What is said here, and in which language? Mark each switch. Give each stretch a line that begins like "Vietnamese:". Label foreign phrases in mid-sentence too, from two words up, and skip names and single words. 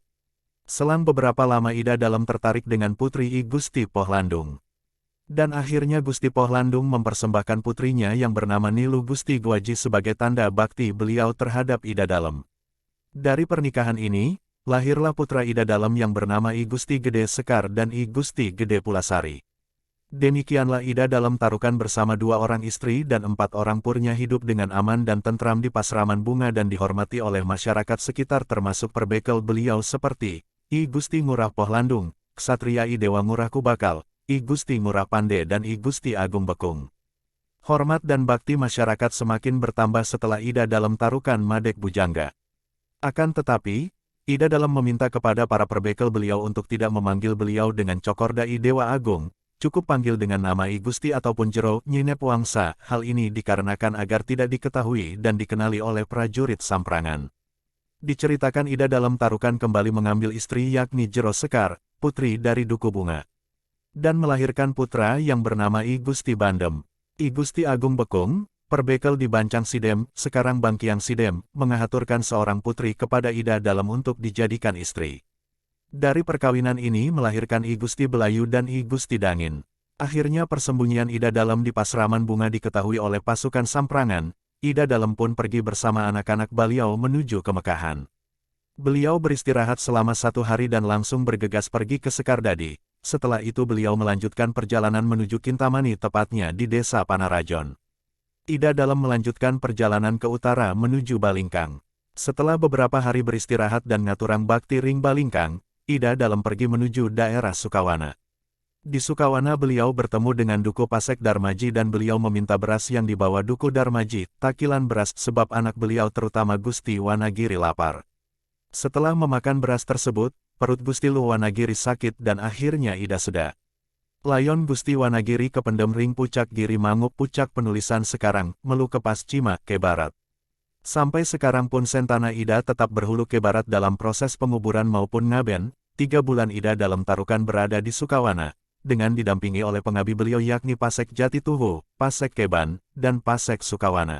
Indonesian: Selang beberapa lama Ida Dalam tertarik dengan putri I Gusti Pohlandung. Dan akhirnya Gusti Pohlandung mempersembahkan putrinya yang bernama Nilu Gusti Gwaji sebagai tanda bakti beliau terhadap Ida Dalam. Dari pernikahan ini, lahirlah putra Ida Dalam yang bernama I Gusti Gede Sekar dan I Gusti Gede Pulasari. Demikianlah Ida Dalam Tarukan bersama dua orang istri dan 4 orang purnya hidup dengan aman dan tentram di Pasraman Bunga dan dihormati oleh masyarakat sekitar termasuk perbekel beliau seperti I Gusti Ngurah Pohlandung, Ksatria I Dewa Ngurah Kubakal, I Gusti Ngurah Pande dan I Gusti Agung Bekung. Hormat dan bakti masyarakat semakin bertambah setelah Ida Dalam Tarukan
Balinese: madek bujangga.
Indonesian: Akan tetapi, Ida Dalam meminta kepada para perbekel beliau untuk tidak memanggil beliau dengan Cokorda I Dewa Agung, cukup panggil dengan nama I Gusti ataupun Jero Nyinep Wangsa. Hal ini dikarenakan agar tidak diketahui dan dikenali oleh prajurit Samprangan. Diceritakan Ida Dalam Tarukan kembali mengambil istri yakni Jero Sekar, putri dari Duku Bunga. Dan melahirkan putra yang bernama I Gusti Bandem. I Gusti Agung Bekung, perbekel di Bancang Sidem, sekarang Bangkiang Sidem, mengaturkan seorang putri kepada Ida Dalam untuk dijadikan istri. Dari perkawinan ini melahirkan I Gusti Belayu dan I Gusti Dangin. Akhirnya persembunyian Ida Dalam di Pasraman Bunga diketahui oleh pasukan Samprangan. Ida Dalam pun pergi bersama anak-anak beliau menuju ke Mekahan. Beliau beristirahat selama 1 hari dan langsung bergegas pergi ke Sekardadi. Setelah itu beliau melanjutkan perjalanan menuju Kintamani tepatnya di desa Panarajon. Ida Dalam melanjutkan perjalanan ke utara menuju Balingkang. Setelah beberapa hari beristirahat dan
Balinese: ngaturang bakti ring
Indonesian: Balingkang, Ida Dalam pergi menuju daerah Sukawana. Di Sukawana beliau bertemu dengan Duku Pasek Darmaji dan beliau meminta beras yang dibawa Duku Darmaji, takilan beras sebab anak beliau terutama Gusti Wanagiri lapar. Setelah memakan beras tersebut, perut Gusti Wanagiri sakit dan akhirnya Ida seda. Layon Gusti Wanagiri
Balinese: kependem ring
Indonesian: Pucak Giri Mangup Pucak penulisan sekarang, melu kepas Cima ke barat. Sampai sekarang pun Sentana Ida tetap berhulu ke barat dalam proses penguburan maupun ngaben. 3 bulan Ida Dalam Tarukan berada di Sukawana, dengan didampingi oleh pengabdi beliau yakni Pasek Jati Tuhu, Pasek Keban, dan Pasek Sukawana.